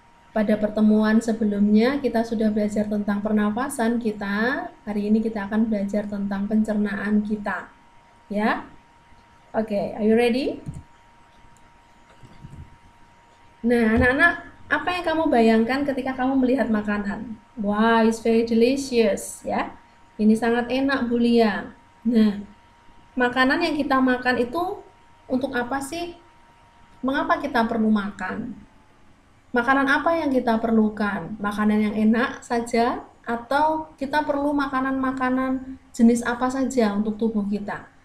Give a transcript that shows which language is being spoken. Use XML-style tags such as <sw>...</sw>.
<id>Pada pertemuan sebelumnya kita sudah belajar tentang pernafasan kita. Hari ini kita akan belajar tentang pencernaan kita. Ya.</id> <en>Oke, are you ready?</en> <id>Nah, anak-anak, apa yang kamu bayangkan ketika kamu melihat makanan?</id> <en>Wow, it's very delicious, ya.</en> <id>Ini sangat enak, Bu Lia. Nah, makanan yang kita makan itu untuk apa sih? Mengapa kita perlu makan? Makanan apa yang kita perlukan? Makanan yang enak saja atau kita perlu makanan-makanan jenis apa saja untuk tubuh kita?</id>